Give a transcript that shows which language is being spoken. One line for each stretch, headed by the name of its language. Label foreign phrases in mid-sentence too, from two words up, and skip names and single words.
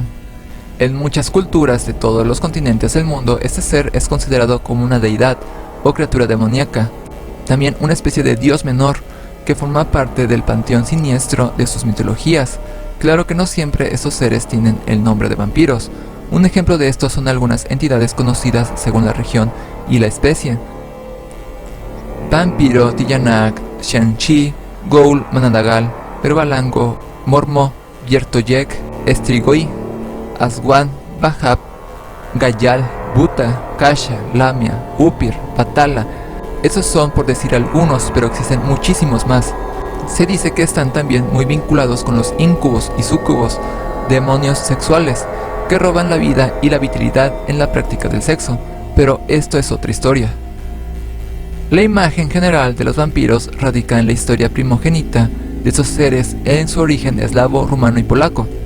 Spanish: En muchas culturas de todos los continentes del mundo, este ser es considerado como una deidad o criatura demoníaca, también una especie de dios menor que forma parte del panteón siniestro de sus mitologías. Claro que no siempre estos seres tienen el nombre de vampiros. Un ejemplo de esto son algunas entidades conocidas según la región y la especie. Vampiro, Tiyanak, Shanchi, Ghoul, Manadagal, Perbalango, Mormo, Yertoyek, Strigoi, Aswan, Bahab, Gayal, Buta, Kasha, Lamia, Upir, Patala. Esos son por decir algunos, pero existen muchísimos más. Se dice que están también muy vinculados con los incubos y sucubos, demonios sexuales, que roban la vida y la vitalidad en la práctica del sexo, pero esto es otra historia. La imagen general de los vampiros radica en la historia primogénita de esos seres en su origen eslavo, rumano y polaco.